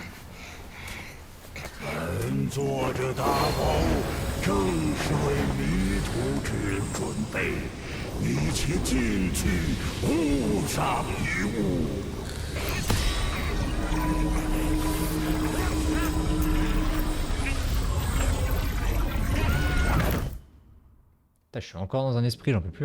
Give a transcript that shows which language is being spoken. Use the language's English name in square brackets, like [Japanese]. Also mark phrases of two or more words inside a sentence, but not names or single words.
[Chinese] 本座这大宝正是为迷途之人准备，你且进去，勿伤于物。 [French] Putain, je suis encore dans un esprit, j'en peux plus.